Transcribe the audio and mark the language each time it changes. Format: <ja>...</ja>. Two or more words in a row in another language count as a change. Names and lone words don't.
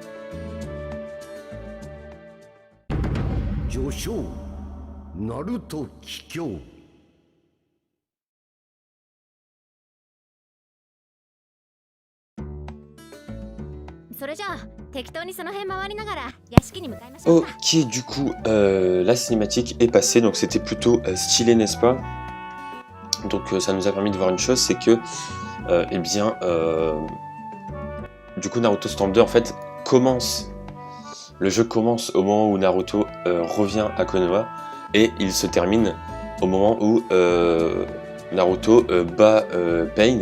<ja>序章ナルト帰郷。それじゃあ適当にその辺回りながら屋敷に向かいましょうか。</ja> <fr>Ok, du coup, la cinématique est passée, donc c'était plutôt stylé, n'est-ce pas? Donc ça nous a permis de voir une chose, c'est que, eh bien, du coup Naruto Storm 2 en fait le jeu commence au moment où Naruto revient à Konoha, et il se termine au moment où Naruto bat Pain.</fr>